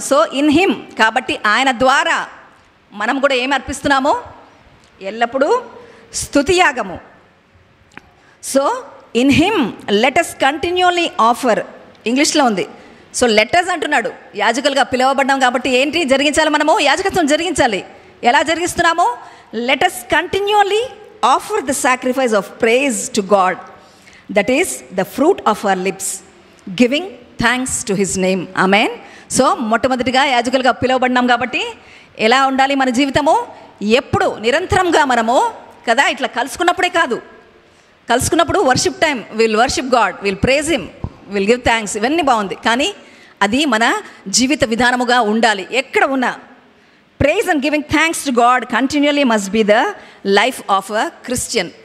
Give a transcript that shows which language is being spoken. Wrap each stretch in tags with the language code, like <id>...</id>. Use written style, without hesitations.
<en>so in him,</en> <te>కాబట్టి ఆయన ద్వారా మనం కూడా ఏమి అర్పిస్తున్నాము? ఎల్లప్పుడూ స్తుతియాగము. So</te> <en>in him let us continually offer,</en> <te>ఇంగ్లీష్లో ఉంది. సో లెటర్స్ అంటున్నాడు. యాజకులుగా పిలువబడ్డాం కాబట్టి ఏంటి జరిగించాలి? మనము యాజకత్వం జరిగించాలి. ఎలా జరిగిస్తున్నాము?</te> <en>Let us continually offer the sacrifice of praise to God, that is the fruit of our lips, giving thanks to his name.</en> <te>Amen. So మొట్టమొదటిగా యాజకులుగా పిలువబడినాం కాబట్టి ఎలా ఉండాలి మన జీవితము? ఎప్పుడు నిరంతరంగా మనము కదా, ఇట్లా కలుసుకున్నప్పుడే కాదు, కలుసుకున్నప్పుడు worship time,</te> <en>will worship God, will praise him, will give thanks,</en> <te>ఇవన్నీ బాగుంది. కానీ అది మన జీవిత విధానముగా ఉండాలి. ఎక్కడ ఉన్నా</te> <en>Praise and giving thanks to God continually must be the life of a Christian.</en>